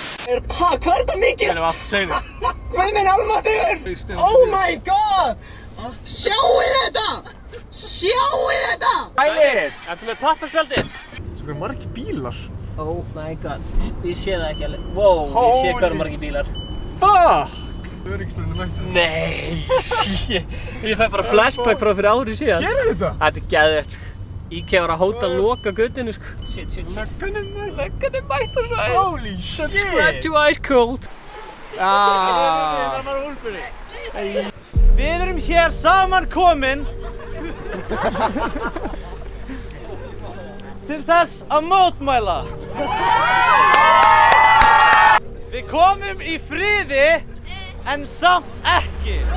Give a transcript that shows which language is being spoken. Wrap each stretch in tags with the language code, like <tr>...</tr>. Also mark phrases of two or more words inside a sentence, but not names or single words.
<is>Hvað er þetta mikið? Það er allt segðu. Hvað minn almatur?</is> <en>Oh my god!</en> <is>Sjáu þetta! Sjáu þetta! Ælir! Ertu með pappaspjaldið? Svo eru margir bílar.</is> <en>Oh my god.</en> <is>Ég sé það ekki alveg. Wow, ég sé hvað eru margir bílar. Fuck! Öryggisvörðurinn mættur. Nei, ég fæ bara flashback frá fyrir ári síðan. Sérðu þetta? Þetta er geðveikt, sko. IKEA var að hóta að loka götunni, sko. Shit. Löggan mættur svo.</is> <en>Holy shit! Subscribe to Ice Cold.</en> <is>Við erum hér saman komin til þess að mótmæla. Við komum í friði en samt ekki.</is>